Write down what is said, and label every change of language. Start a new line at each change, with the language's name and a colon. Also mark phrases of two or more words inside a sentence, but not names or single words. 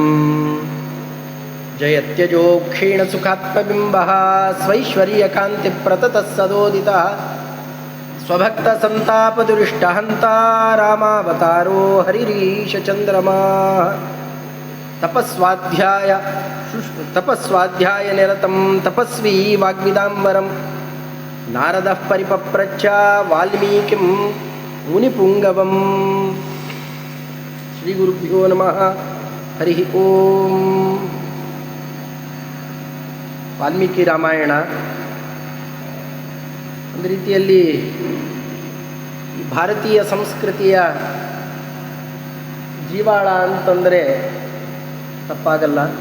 Sanskrit: ಜಯತ್ಯಜೋ ಕ್ಷೀಣಸುಖಾತ್ಮಬಿಂಬಃ ಸ್ವೈಶ್ವರ್ಯಕಾಂತಿಪ್ರತತಃ ಸದೋದಿತಃ ಸ್ವಭಕ್ತ ಸಂತಾಪದುರಿಷ್ಟಹಂತ ರಾಮಾವತಾರೋ ಹರಿರೀಶಚಂದ್ರಮಾ. ತಪಸ್ವಾಧ್ಯಾಯ ನಿರತಂ ತಪಸ್ವಿ ವಾಗ್ವಿದಾಂಬರಂ ನಾರದಃ ಪರಿಪಪ್ರಚ್ಛ ವಾಲ್ಮೀಕಿಂ ಮುನಿಪುಂಗವಂ. ಶ್ರೀ ಗುರುಭ್ಯೋ ನಮಃ. ಹರಿ ಓಂ.
Kannada: ವಾಲ್ಮೀಕಿ ರಾಮಾಯಣ ಒಂದು ರೀತಿಯಲ್ಲಿ ಭಾರತೀಯ ಸಂಸ್ಕೃತಿಯ ಜೀವಾಳ ಅಂತಂದರೆ ತಪ್ಪಾಗಲ್ಲ.